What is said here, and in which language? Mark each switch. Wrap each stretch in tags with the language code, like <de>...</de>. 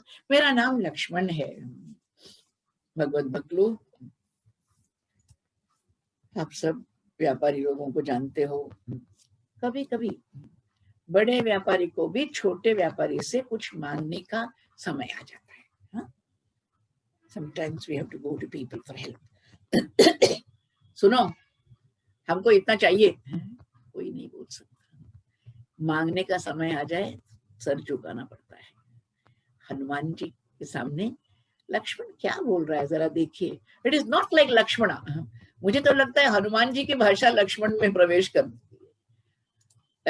<hi>मेरा नाम लक्ष्मण है। भगवत भक्त लोग, आप सब व्यापारी लोगों को जानते हो, कभी कभी बड़े व्यापारी को भी छोटे व्यापारी से कुछ मांगने का समय आ जाता है। हाँ?</hi> <en>Sometimes we have to go to people for help.</en> <hi>सुनो, हमको इतना चाहिए, कोई नहीं बोल सकता। मांगने का समय आ जाए, सर झुकाना पड़ता है। हनुमान जी के सामने लक्ष्मण क्या बोल रहा है जरा देखिए।</hi> <en>It is not like Lakshmana.</en> <hi>मुझे तो लगता है हनुमान जी की भाषा लक्ष्मण में प्रवेश कर देती है।</hi>